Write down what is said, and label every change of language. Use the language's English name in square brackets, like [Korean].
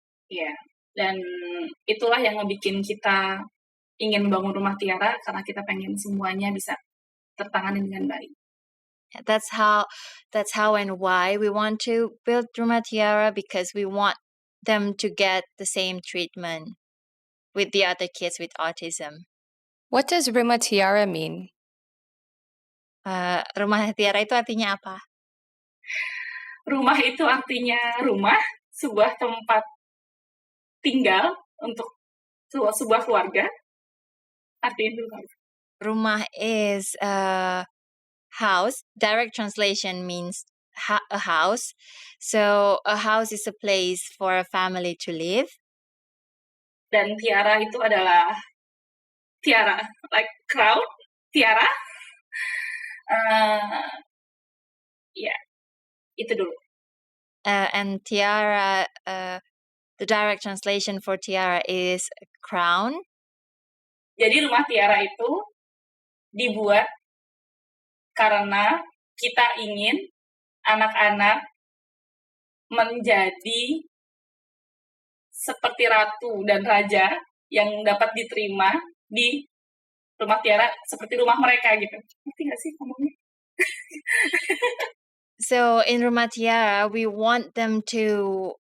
[Indonesian] Iya, dan itulah yang ngebikin kita ingin membangun Rumah Tiara karena kita pengen semuanya bisa tertangani dengan baik. [English] That's how and why we want to build Rumah Tiara, because we want them to get the same treatment with the other kids with autism. What does Rumah Tiara mean? [Indonesian] Rumah Tiara itu artinya apa? Rumah itu artinya rumah, sebuah tempat tinggal untuk sebuah keluarga. Artinya itu. [English] Rumah is house. Direct translation means a house. So a house is a place for a family to live. [Indonesian] Dan tiara itu adalah tiara, [English] like crown, [Indonesian] tiara. Ya, itu dulu. [English] And tiara, the direct translation for tiara is crown. [Indonesian] Jadi Rumah Tiara itu dibuat karena kita ingin anak-anak menjadi seperti ratu dan raja yang dapat diterima di Rumah Tiara seperti rumah mereka gitu. Ngerti nggak sih ngomongnya? [English] So in Rumah Tiara, we want them to